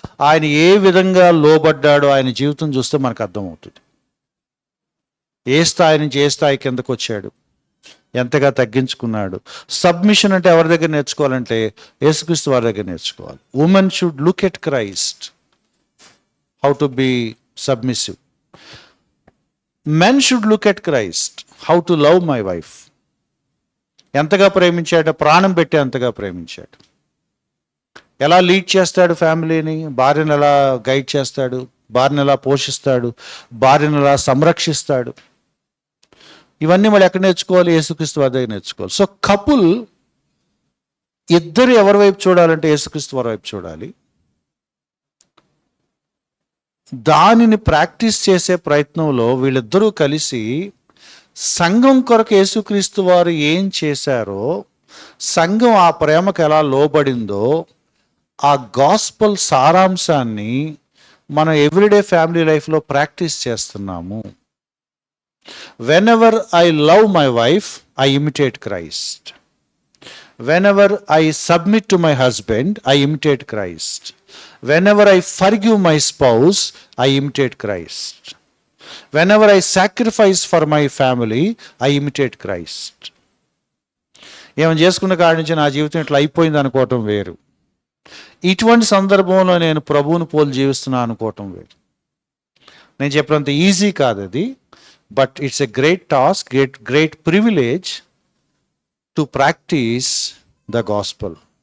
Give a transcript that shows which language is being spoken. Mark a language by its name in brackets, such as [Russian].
[Telugu] ఆయన ఏ విధంగా లోబడ్డాడో ఆయన జీవితం చూస్తే మనకు అర్థమవుతుంది. ఏ స్థాయి నుంచి ఏ స్థాయి కిందకు వచ్చాడు, ఎంతగా తగ్గించుకున్నాడు. సబ్మిషన్ అంటే ఎవరి దగ్గర నేర్చుకోవాలంటే యేసుక్రీస్తు వారి దగ్గర నేర్చుకోవాలి. [English] Women should look at Christ, how to be submissive. Men should look at Christ, how to love my wife. [Telugu] ఎంతగా ప్రేమించాడు? ప్రాణం పెట్టి అంతగా ప్రేమించాడు. ఎలా లీడ్ చేస్తాడు ఫ్యామిలీని? భార్యను ఎలా గైడ్ చేస్తాడు? భార్యను ఎలా పోషిస్తాడు? భార్యను ఎలా సంరక్షిస్తాడు? ఇవన్నీ మళ్ళీ ఎక్కడ నేర్చుకోవాలి? యేసుక్రీస్తు వారి దగ్గర నేర్చుకోవాలి. సో కపుల్ ఇద్దరు ఎవరి వైపు చూడాలంటే యేసుక్రీస్తు వారి వైపు చూడాలి. దానిని ప్రాక్టీస్ చేసే ప్రయత్నంలో వీళ్ళిద్దరూ కలిసి సంఘం కొరకు యేసుక్రీస్తు వారు ఏం చేశారో, సంఘం ఆ ప్రేమకు ఎలా లోబడిందో, ఆ గాస్పల్ సారాంశాన్ని మనం ఎవ్రీడే ఫ్యామిలీ లైఫ్లో ప్రాక్టీస్ చేస్తున్నాము. [English] Whenever I love my wife, I imitate Christ. Whenever I submit to my husband, I imitate Christ. Whenever I forgive my spouse, I imitate Christ. Whenever I sacrifice for my family, I imitate Christ. [Telugu] ఏమైనా చేసుకున్న కాడి నుంచి నా జీవితం ఇట్లా అయిపోయింది అనుకోవటం వేరు, ఇటువంటి సందర్భంలో నేను ప్రభువుని పోలు జీవిస్తున్నా అనుకోవటం వేరు. నేను చెప్పినంత ఈజీ కాదు అది, [English] But it's a great task, great privilege to practice the gospel.